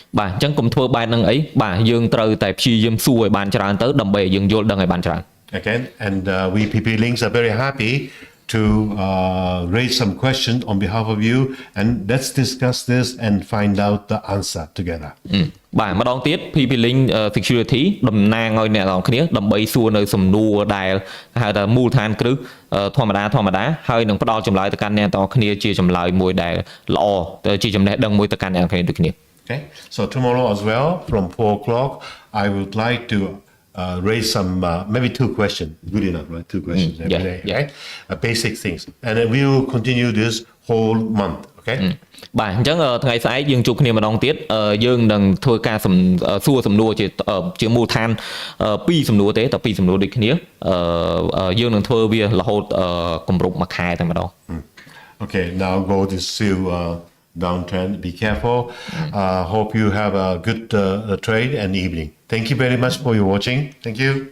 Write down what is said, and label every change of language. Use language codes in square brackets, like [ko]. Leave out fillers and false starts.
[km] បាទអញ្ចឹងកុំធ្វើបែបហ្នឹងអីបាទយើងត្រូវតែព្យាយាមសួរឲ្យបានច្រើនទៅដើម្បីឲ្យយើងយល់ដឹងឲ្យបានច្រើន [en] Okay, and we PP Links are very happy to raise some questions on behalf of you, and let's discuss this and find out the answer together. [km] បាទម្ដងទៀត PP Link Security តំណាងឲ្យអ្នកនរគ្នាដើម្បីសួរនៅសំណួរដែលហៅថាមូលដ្ឋានគ្រឹះធម្មតាហើយនឹងផ្ដល់ចម្លើយទៅកាន់អ្នកនរគ្នាជាចម្លើយមួយដែលល្អជាចំណេះដឹងមួយទៅកាន់អ្នកនរគ្នាដូចគ្នា [en] Okay, so tomorrow as well from 4 o'clock I would like to raise some maybe 2 questions. Good enough, right? 2 questions every yeah, day, yeah. right? Basic things, and then we will continue this whole month. Okay. [km] បាទអញ្ចឹងថ្ងៃស្អែកយើងជួបគ្នាម្ដងទៀតយើងនឹងធ្វើការសួរសំណួរជាមូលដ្ឋាន2សំណួរទេតែ2សំណួរដូចគ្នាយើងនឹងធ្វើវារហូតគម្រប់មួយខែតែម្ដង [en] Okay, now go to still downtrend. Be careful. Hope you have a good trade and evening. Thank you very much for your watching. Thank you.